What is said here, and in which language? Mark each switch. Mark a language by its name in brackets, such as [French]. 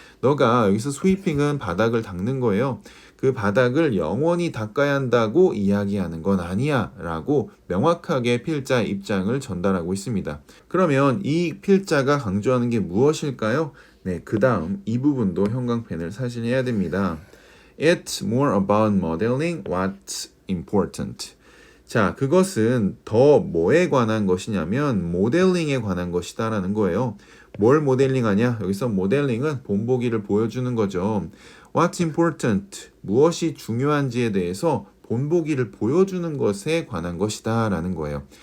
[Korean] 너가 여기서 sweeping은 바닥을 닦는 거예요. 그 바닥을 영원히 닦아야 한다고 이야기하는 건 아니야 라고 명확하게 필자의 입장을 전달하고 있습니다. 그러면 이 필자가 강조하는 게 무엇일까요? 네, 그 다음 이 부분도 형광펜을 사진해야 됩니다. [English] It's more about modeling what's important. [Korean] 자, 그것은 더 뭐에 관한 것이냐면 모델링에 관한 것이다 라는 거예요. 뭘 모델링하냐? 여기서 모델링은 본보기를 보여주는 거죠. [English] What's important? [Korean] 무엇이 중요한지에 대해서 본보기를 보여주는 것에 관한 것이다 라는 거예요.